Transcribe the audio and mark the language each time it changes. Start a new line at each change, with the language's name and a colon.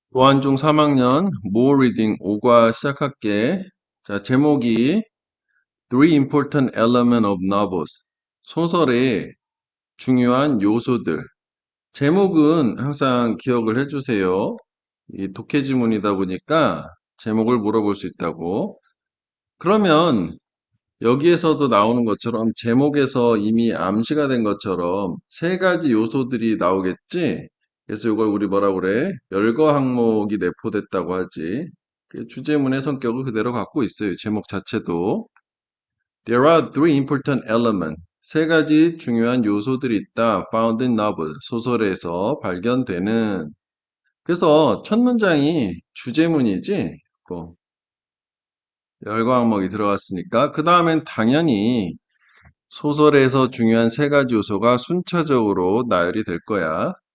Korean: 고한중 3학년 모 리딩 5과 시작할게. 자, 제목이
English: Three Important Elements of Novels.
Korean: 소설의 중요한 요소들. 제목은 항상 기억을 해주세요. 이 독해지문이다 보니까 제목을 물어볼 수 있다고. 그러면 여기에서도 나오는 것처럼 제목에서 이미 암시가 된 것처럼 세 가지 요소들이 나오겠지? 그래서 이걸 우리 뭐라 그래? 열거 항목이 내포됐다고 하지. 그 주제문의 성격을 그대로 갖고 있어요. 제목 자체도.
English: There are three important elements.
Korean: 세 가지 중요한 요소들이 있다.
English: Found in novel.
Korean: 소설에서 발견되는. 그래서 첫 문장이 주제문이지? 그 열거 항목이 들어갔으니까. 그 다음엔 당연히 소설에서 중요한 세 가지 요소가 순차적으로 나열이 될 거야.